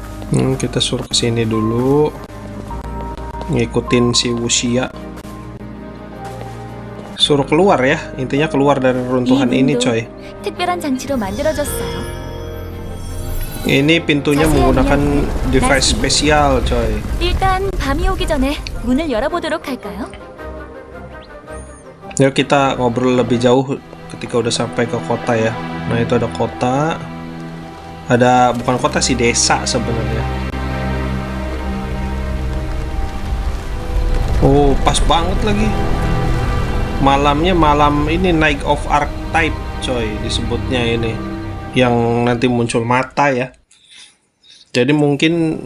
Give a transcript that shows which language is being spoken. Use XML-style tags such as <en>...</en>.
<id>Kita suruh ke sini dulu, ngikutin si Wuxia. Suruh keluar ya, intinya keluar dari runtuhan ini, coy.</id> <ko>특별한 장치로 만들어졌어요.</ko> <id>Ini pintunya menggunakan device spesial, coy.</id> <ko>일단 밤이 오기 전에 문을 열어보도록 할까요?</ko> <id>Yuk kita ngobrol lebih jauh ketika udah sampai ke kota ya. Nah itu ada kota, ada bukan kota sih, desa sebenarnya. Oh pas banget lagi. Malamnya malam ini Night of Archetype, coy, disebutnya ini. Yang nanti muncul mata ya. Jadi mungkin</id>